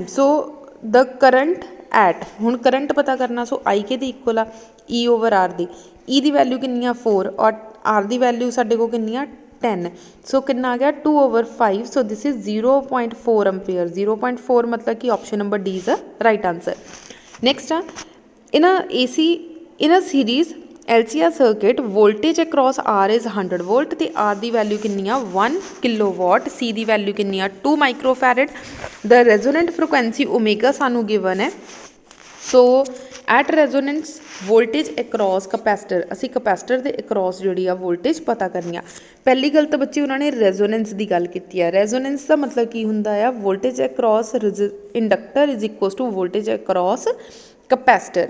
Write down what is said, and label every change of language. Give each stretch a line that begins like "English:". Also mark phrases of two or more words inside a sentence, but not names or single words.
English: so the current at,
Punjabi: ਹੁਣ ਕਰੰਟ ਪਤਾ ਕਰਨਾ, ਸੋ I ਕਿਹਦੇ ਇਕੁਅਲ ਆ
English: E over R
Punjabi: ਦੀ। E ਦੀ ਵੈਲਿਊ ਕਿੰਨੀ ਆ 4 ਔਰ R ਦੀ ਵੈਲਿਊ ਸਾਡੇ ਕੋਲ ਕਿੰਨੀ ਆ 10। ਸੋ ਕਿੰਨਾ ਆ ਗਿਆ
English: 2 over 5। so this is 0.4 ampere. 0.4
Punjabi: ਮਤਲਬ ਕਿ
English: option number D is a right answer. ਨੈਕਸਟ ਆ, in a series LCR circuit voltage across R is 100 volt
Punjabi: ਤੇ R ਦੀ ਵੈਲਿਊ ਕਿੰਨੀ ਆ
English: 1 kilowatt,
Punjabi: C ਦੀ ਵੈਲਿਊ ਕਿੰਨੀ ਆ
English: 2 microfarad। the resonant frequency omega ਸਾਨੂੰ given ਹੈ। so at resonance voltage across capacitor,
Punjabi: ਅਸੀਂ ਕਪੈਸਿਟਰ ਦੇ ਅਕਰੋਸ ਜਿਹੜੀ ਆ ਵੋਲਟੇਜ ਪਤਾ ਕਰਨੀ ਆ। ਪਹਿਲੀ ਗੱਲ ਤਾਂ ਬੱਚੇ ਉਹਨਾਂ ਨੇ ਰੈਜ਼ੋਨੈਂਸ ਦੀ ਗੱਲ ਕੀਤੀ ਆ। ਰੈਜ਼ੋਨੈਂਸ ਦਾ ਮਤਲਬ ਕੀ ਹੁੰਦਾ ਆ,
English: voltage across inductor is equal to voltage across capacitor.